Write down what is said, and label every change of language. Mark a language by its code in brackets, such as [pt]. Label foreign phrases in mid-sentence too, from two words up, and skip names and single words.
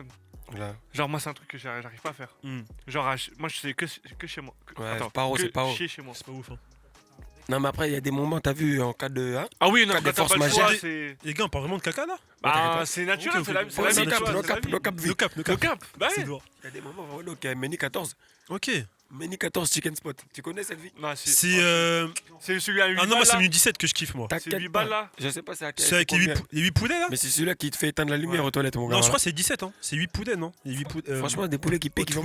[fr] Là. Genre, moi, c'est un truc que j'arrive pas à faire. Hmm, Genre, moi, je sais que chez moi. Ouais, Attends, c'est pas haut, que c'est pas haut. chier chez moi. c'est pas ouf. Hein. Non, mais après, il y a des moments, t'as vu, en cas de. Hein? Ah oui, non, Cas de quand t'as force pas le choix, majeure. c'est. Les gars on parle vraiment de caca là? Bah, c'est naturel, Ok, c'est la ok. c'est Ouais, la c'est vie, [en] no [fr] tu vois, [en] no [fr] c'est la [en] cap, [fr] vie. [en] no cap, No cap, no [fr] Le [en] cap. cap, [fr] bah C'est ouais. lourd. Il y a des moments, vraiment, donc, menu 14. Ok. Mini 14 Chicken Spot. Tu connais cette vie? Non, si. C'est. C'est celui à 8 Ah non, moi, c'est balles, là. menu 17 que je kiffe, moi. C'est T'inquiète 8 pas. balles, là. Je sais pas c'est à quel. C'est avec les combien. 8 poulets, là Mais c'est celui-là qui te fait éteindre la lumière aux toilettes, mon gars. Non, je crois que c'est 17, hein. C'est 8 poulets, non Les 8 poulets. Franchement, des poulets qui piquent,